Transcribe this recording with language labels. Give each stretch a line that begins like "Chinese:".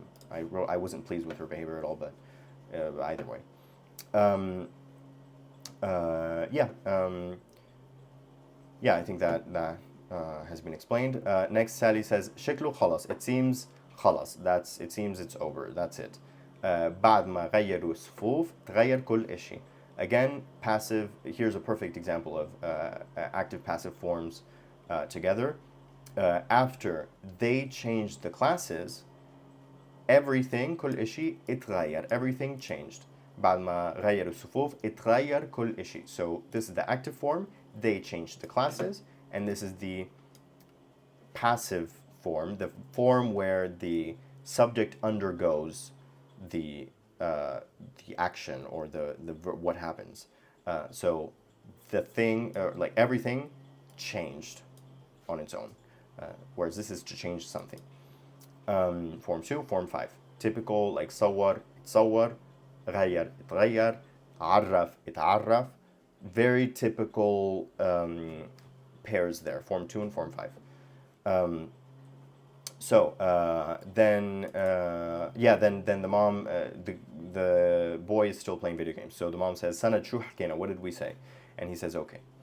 English: I wasn't pleased with her behavior at all, but either way. I think that has been explained. Next, Sally says,
Arabic: شكله خلاص.
English: It seems خلاص. It seems it's over. That's it.
Arabic: بعد ما غيروا الصفوف تغير كل إشي.
English: Again, passive. Here's a perfect example of active passive forms together. After they changed the classes, everything
Arabic: كل إشي اتغير.
English: Everything changed.
Arabic: بعد ما غيروا الصفوف اتغير كل إشي.
English: So this is the active form. They changed the classes, and this is the passive form, the form where the subject undergoes the action or the what happens. So the thing, like everything, changed on its own, whereas this is to change something. Form 2, form 5, typical like صور, تصور, غير, اتغير, عرف, اتعرف. Very typical pairs there, form 2 and form 5. Then the mom, the boy is still playing video games. So the mom says, "Sana
Arabic: شو حكينا?
English: What did we say?" And he says, "Okay."